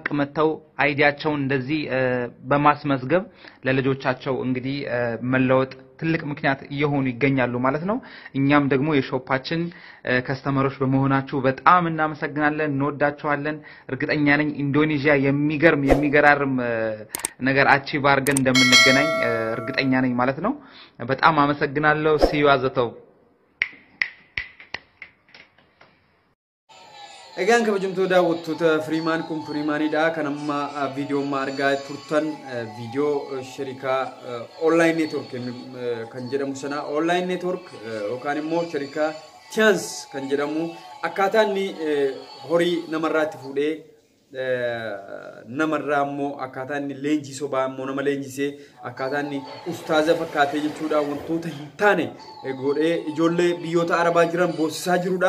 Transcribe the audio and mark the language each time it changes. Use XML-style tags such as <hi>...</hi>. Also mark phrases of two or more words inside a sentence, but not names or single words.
<am>መተው አይዲያቸውን እንደዚህ በማስመዝገብ ለልጆቻቸው እንግዲህ መለወጥ ትልቅ ምክንያት እየሆኑ ይገኛሉ ማለት ነው። እኛም ደግሞ የሾፓችን ከስተመሮች በመሆናችሁ በጣም እናመሰግናለን፣ እንወዳችኋለን። እርግጠኛ ነኝ ኢንዶኔዥያ የሚገራርም ነገር አቺቭ አድርገን እንደምንገናኝ እርግጠኛ ነኝ ማለት ነው። በጣም አመሰግናለሁ። ሲዩ አዘተው</am> <om>Egaan kabajamtoota daawwattoota Freeman kun Freemanidha. Kanamma viidiyoo argaa turtan viidiyoo sharikaa</om> <en>online network</en> <om>kan jedhamu sana</om> <en>online network</en> <om>yookaan immoo sharikaa Teanse kan jedhamu akkaataa inni horii namarraatti fuudhee namarraa immoo akkaataa inni leenjii sobaa immoo nama leenjisee akkaataa inni ustaaza fakkaatee jechuudha wantoota hin taane godhee ijoollee biyyoota Arabaa jiran boosisaa jirudha.</om>